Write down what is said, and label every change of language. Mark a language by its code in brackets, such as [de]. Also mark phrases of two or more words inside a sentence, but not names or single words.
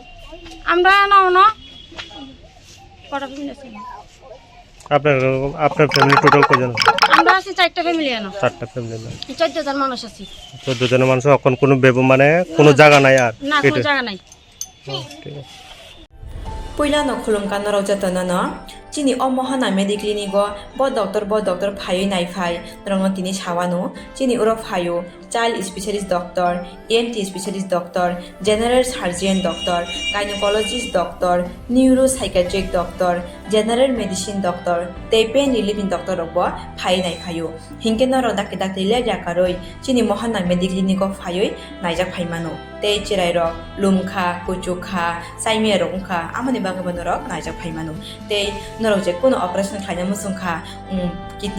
[bn] আমরা কটা ফ্যামিলি আছে? আপনার ফ্যামিলি টোটাল কয়জন? আমরা আছি 4টা ফ্যামিলি। 4টা ফ্যামিলি, 14 জন মানুষ আছি। 14 জনের মানুষ। এখন কোনো মানে কোনো জায়গা নাই আর? না, কোনো জায়গা নাই। ঠিক আছে। [trp] Puyla no khulungkan no raujatana no chini omohana mediclinigo bo doctor phayo nai phai rongno tini sawano chini uro phayo [en] child specialist doctor, ENT specialist doctor, general surgeon doctor, gynecologist doctor, neuropsychiatric doctor, general medicine doctor, pain relieving doctor [trp] robo phayo nai phayo hingke no rodak le jakaroi chini mohana mediclinigo phayo naijak phaimano tei chirai rok lumkha kuchukha saimia rokha amoni bagabano rok naijak phaimano tei norok je kono operation khaina musungkha kidney